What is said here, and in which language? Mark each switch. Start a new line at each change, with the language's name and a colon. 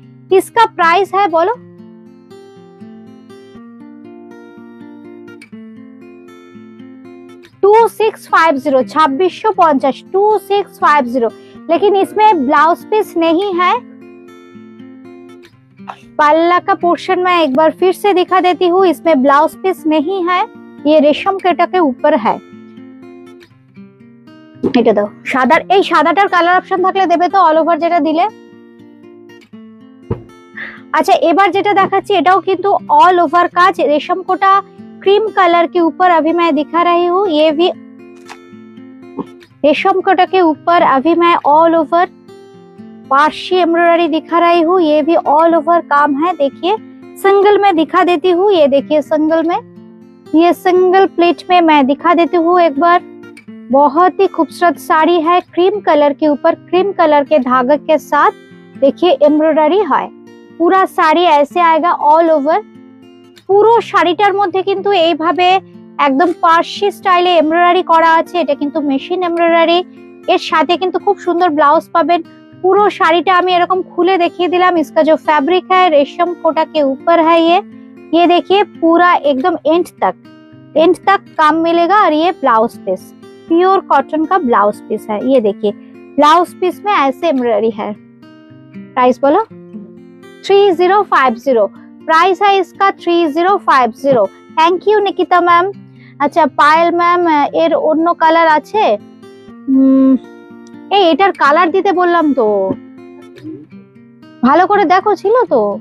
Hindi: इसका प्राइस है बोलो 2650 2650 2650। लेकिन इसमें ब्लाउज पीस नहीं है। पल्ला का पोर्शन मैं एक बार फिर से दिखा देती हूँ, इसमें ब्लाउज पीस नहीं है। ये रेशम केटा के ऊपर है।
Bangla: এটা দাও সাদা, এই সাদাটার কালার অপশন থাকলে দেবে তো, অল ওভার যেটা দিলে। আচ্ছা এবার যেটা দেখাচ্ছি এটাও কিন্তু
Hindi: ऑल ओवर काज रेशम कोटा क्रीम कलर के ऊपर अभी मैं दिखा रही हूँ। ये भी रेशम कोटा के ऊपर अभी मैं ऑल ओवर पार्शी एम्ब्रॉयडरी दिखा रही हूँ। ये भी ऑल ओवर काम है। देखिए सिंगल में दिखा देती हूँ। ये देखिए सिंगल में, ये सिंगल प्लेट में मैं दिखा देती हूँ एक बार। बहुत ही खूबसूरत साड़ी है, क्रीम कलर के ऊपर क्रीम कलर के धागे के साथ देखिए एम्ब्रॉयडरी है। पूरा শাড়ি ऐसे आएगा ऑल ओवर।
Bangla: পুরো শাড়িটার মধ্যে কিন্তু এইভাবে একদম পার্সি স্টাইলে এমব্রয়ডারি করা আছে। এটা কিন্তু মেশিন এমব্রয়ডারি। এর সাথে কিন্তু খুব সুন্দর ব্লাউজ পাবেন। পুরো শাড়িটা আমি এরকম খুলে দেখিয়ে দিলাম।
Hindi: इसका जो फैब्रिक है रेशम कोटा के ऊपर है। ये देखिए पूरा एकदम एंड तक काम मिलेगा। और ये ब्लाउज पीस प्योर कॉटन का ब्लाउज पीस है। ये देखिए ब्लाउज पीस में ऐसे एम्ब्रॉयडरी है। प्राइस बोलो 3050। प्राइस है इसका 3050। Thank you Nikita ma'am. अच्छा
Bangla: पायल मैम एर অন্য কালার আছে? এই এটার কালার দিতে বললাম তো, ভালো করে দেখো ছিল তো।